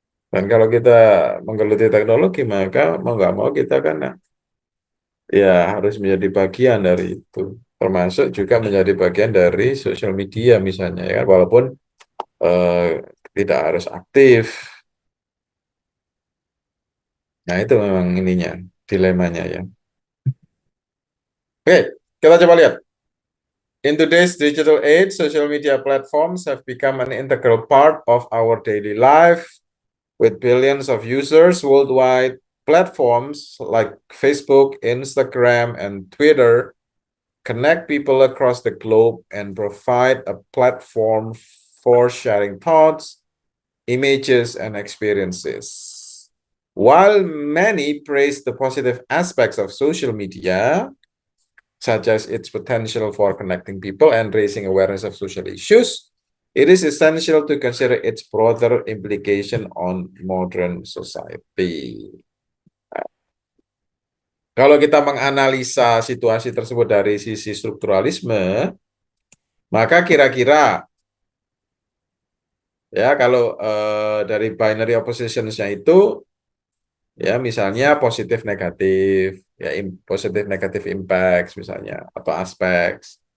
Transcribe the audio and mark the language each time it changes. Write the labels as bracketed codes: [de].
[id] Dan kalau kita menggeluti teknologi, maka mau nggak mau kita kan ya harus menjadi bagian dari itu. Termasuk juga menjadi bagian dari sosial media misalnya ya, walaupun eh, tidak harus aktif. Nah itu memang ininya, dilemanya ya. Oke, kita coba lihat. [en] In today's digital age, social media platforms have become an integral part of our daily life. With billions of users worldwide, platforms like Facebook, Instagram, and Twitter connect people across the globe and provide a platform for sharing thoughts, images, and experiences. While many praise the positive aspects of social media, such as its potential for connecting people and raising awareness of social issues, it is essential to consider its broader implication on modern society. [id] Kalau kita menganalisa situasi tersebut dari sisi strukturalisme, maka kira-kira ya kalau dari binary oppositionsnya itu ya misalnya positif negatif, ya positif negatif [en] impacts [id] misalnya atau [en] aspects.